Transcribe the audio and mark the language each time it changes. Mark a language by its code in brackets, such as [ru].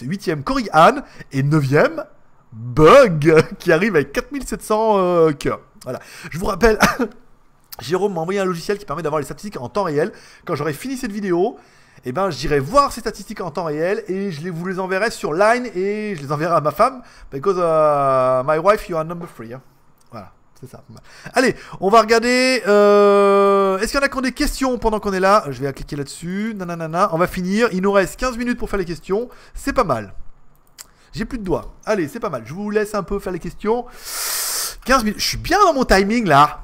[fr] Huitième, Cory Anne. Et neuvième, Bug, qui arrive avec 4700 cœurs. Voilà. Je vous rappelle... Jérôme m'a envoyé un logiciel qui permet d'avoir les statistiques en temps réel. Quand j'aurai fini cette vidéo, eh ben, j'irai voir ces statistiques en temps réel et vous les enverrai sur Line et je les enverrai à ma femme. [en] Because my wife, you are number 3. [fr] Hein. Voilà, c'est ça. Allez, on va regarder. Est-ce qu'il y en a qui ont des questions pendant qu'on est là? Je vais cliquer là-dessus. Nanana. On va finir. Il nous reste 15 minutes pour faire les questions. C'est pas mal. J'ai plus de doigts. Allez, c'est pas mal. Je vous laisse un peu faire les questions. 15 minutes. Je suis bien dans mon timing là.